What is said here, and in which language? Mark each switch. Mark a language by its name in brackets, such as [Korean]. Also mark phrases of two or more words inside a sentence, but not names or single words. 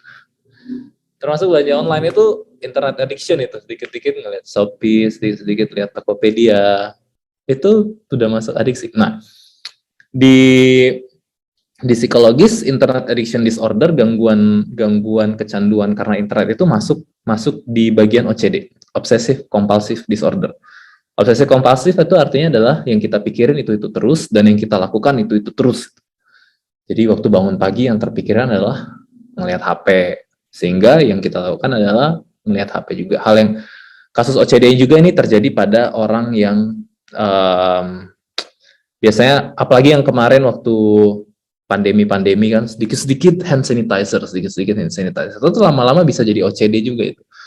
[Indonesian] Itu [English] internet addiction [Indonesian] itu, sedikit-sedikit ngeliat Shopee, sedikit-sedikit lihat Tokopedia, itu sudah masuk adiksi. Nah, di psikologis [English] internet addiction disorder, [Indonesian] gangguan kecanduan karena internet itu masuk di bagian OCD, [English] obsessive compulsive disorder. Obsessive compulsive [Indonesian] itu artinya adalah yang kita pikirin itu terus, dan yang kita lakukan itu terus. Jadi waktu bangun pagi yang terpikiran adalah ngelihat HP, sehingga yang kita lakukan adalah melihat HP juga. Hal yang kasus OCD juga ini terjadi pada orang yang biasanya, apalagi yang kemarin waktu pandemi kan, sedikit-sedikit [English] hand sanitizer, [Indonesian] itu lama-lama bisa jadi OCD juga itu.